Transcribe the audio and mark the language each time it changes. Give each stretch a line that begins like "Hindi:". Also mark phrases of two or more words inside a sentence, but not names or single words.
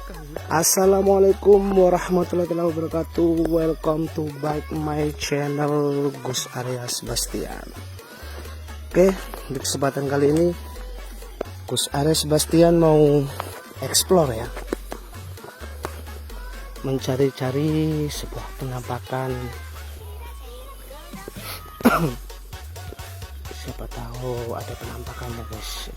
Arabic: السلام عليكم ورحمة الله وبركاته.
English: Welcome to back my channel Gus Arya Sebastian.
Indonesian: Oke, di kesempatan kali ini Gus Arya Sebastian mau explore ya, mencari-cari sebuah penampakan. Siapa tahu ada penampakannya guys.